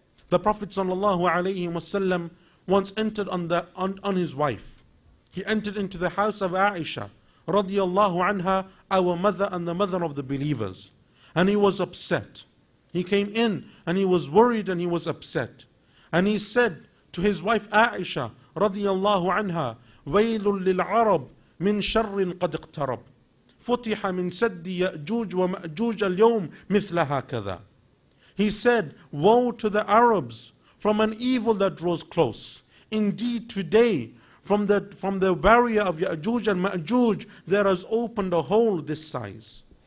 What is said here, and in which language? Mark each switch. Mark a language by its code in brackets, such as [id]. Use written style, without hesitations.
[en] The Prophet ﷺ once entered on his wife. He entered into the house of Aisha radiallahu anha, our mother and the mother of the believers. And he was upset. He came in and he was worried and he was upset. And he said to his wife Aisha radiallahu anha, [ar] وَيْلٌ لِلْعَرَبِ مِنْ شَرٍ قَدْ اقْتَرَبْ فُتِحَ مِنْ سَدِّ يَأْجُوجَ وَمَأْجُوجَ الْيَوْمِ مِثْلَ هَكَذَا. [en] He said, woe to the Arabs from an evil that draws close. Indeed today, from the barrier of Ya'juj and Ma'juj, there has opened a hole this size.